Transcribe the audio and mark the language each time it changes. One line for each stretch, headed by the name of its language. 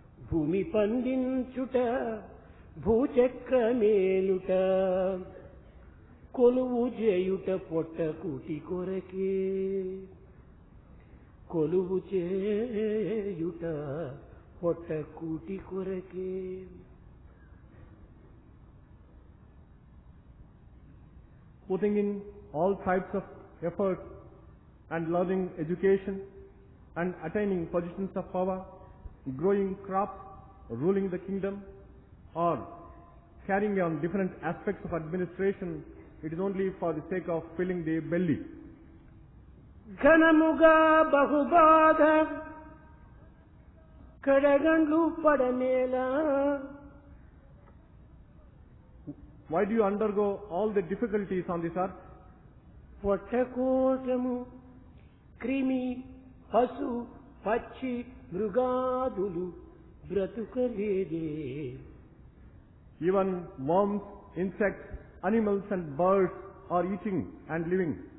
Telugu: భూమి పండించుట భూచక్రమేలుట కొలువు చేయుట పొట్ట కూటి కొరకే కొలువు చేయుట పొట్ట కూటి కొరకే.
English: Putting in all types of effort and learning education and attaining positions of power, growing crops, ruling the kingdom, or carrying on different aspects of administration it is only for the sake of filling the belly.
Telugu: ఘనముగా బహుబాధ కడగండ్లు పడనేలా.
English: Why do you undergo all the difficulties on this earth?
Telugu: పొట్టకోశము క్రిమి పశు పక్షి మృగాదులు బ్రతుకలేదే.
English: Even worms, insects, animals and birds are eating and living.